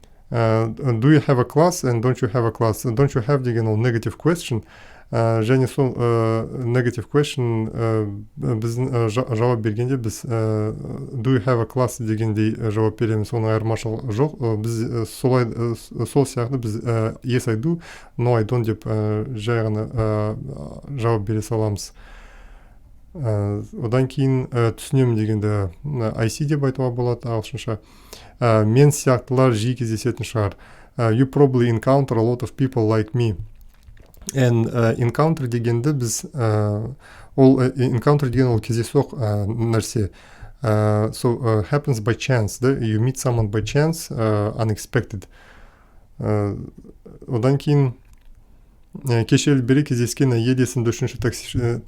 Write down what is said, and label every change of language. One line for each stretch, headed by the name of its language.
English: Do you have a class and don't you have a class? Don't you have
Kazakh: деген ол
English: negative question.
Kazakh: Және сол negative question біздің жауап бергенде біз
English: do you have a class
Kazakh: дегендей жауап береміз. Оның айырмашылығы жоқ. Біз сол сияқты біз
English: yes I do, no I don't
Kazakh: деп жай ғана жауап бере саламыз. Одан кейін түсінемін дегенде
English: I see
Kazakh: деп айтуға болады ағылшынша. Мен сияқтылар жиі кездесетін шығар.
English: You probably encounter a lot of people like me.
Kazakh: And encounter дегенді біз ол encounter деген ол кездейсоқ нәрсе.
English: So happens by chance, да? You meet someone by chance, unexpected.
Kazakh: Одан кейін кешелі бері кездескен әйел есімді үшінші таксиші.